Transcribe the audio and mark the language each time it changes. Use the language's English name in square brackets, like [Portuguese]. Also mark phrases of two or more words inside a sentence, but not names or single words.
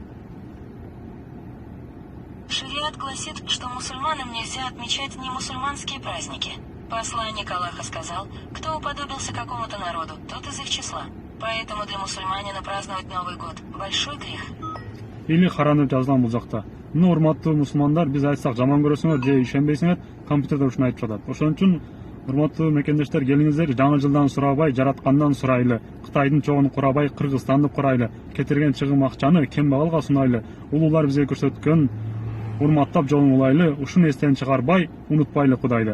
[Russian] Шариат гласит, что мусульманам нельзя отмечать немусульманские праздники. Посланник Аллаха сказал, кто уподобился какому-то народу, тот из их числа. Поэтому для мусульманина праздновать Новый год – большой грех. [Kyrgyz] Или харанып жазылган бул жакта. Мына урматтуу мусулмандар, биз айтсак жаман көрөсүңөр же ишенбейсиңер, компьютерде ушуну айтып жатат. Ошон үчүн урматтуу мекендештер, келиңиздер, жаңы жылдан сурабай, жараткандан сурайлы, Кытайдын чогун курабай, Кыргызстанды курайлы, кетирген чыгым акчаны кембагалга сунайлы, улуулар бизге көрсөткөн урматтап жолун улайлы, ушуну эстен чыгарбай, унутпайлы Кудайды.